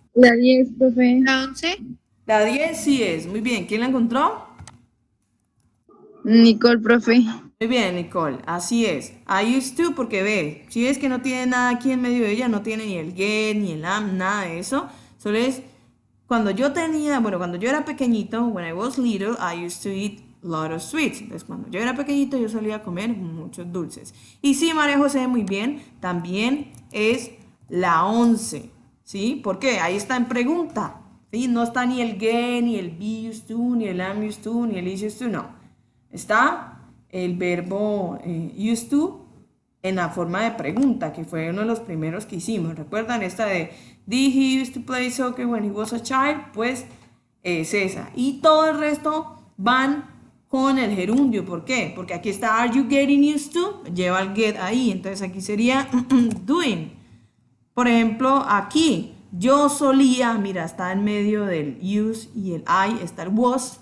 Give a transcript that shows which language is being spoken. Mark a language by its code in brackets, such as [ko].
[es] La 10, profe. La 11. La 10 sí es. Muy bien, ¿quién la encontró? Nicole, profe. Muy bien, Nicole, así es. I used to, porque ve, si ves que no tiene nada aquí en medio de ella, no tiene ni el get, ni el am, nada de eso. Solo es, cuando yo era pequeñito, [en] when I was little, I used to eat a lot of sweets. [es] Entonces, cuando yo era pequeñito, yo solía comer muchos dulces. Y sí, María José, muy bien, también es la 11, ¿sí? Porque ahí está en pregunta, ¿sí? No está ni el get, ni el be used to, ni el am used to, ni el is used to, no. Está el verbo used to en la forma de pregunta, que fue uno de los primeros que hicimos. ¿Recuerdan esta de [en] did he used to play soccer when he was a child? [es] Pues es esa. Y todo el resto van con el gerundio. ¿Por qué? Porque aquí está [en] are you getting used to? [es] Lleva el get ahí. Entonces aquí sería doing. Por ejemplo, aquí yo solía, mira, está en medio del use y el I, está el was.